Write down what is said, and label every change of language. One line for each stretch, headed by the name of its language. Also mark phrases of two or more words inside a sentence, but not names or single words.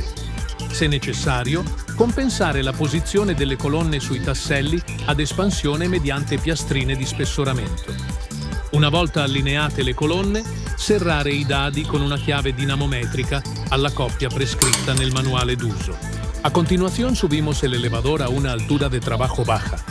Italian: Se necessario, compensare la posizione delle colonne sui tasselli ad espansione mediante piastrine di spessoramento. Una volta allineate le colonne, serrare i dadi con una chiave dinamometrica alla coppia prescritta nel manuale d'uso.
Spanish: A continuación subimos el elevador a una altura de trabajo baja.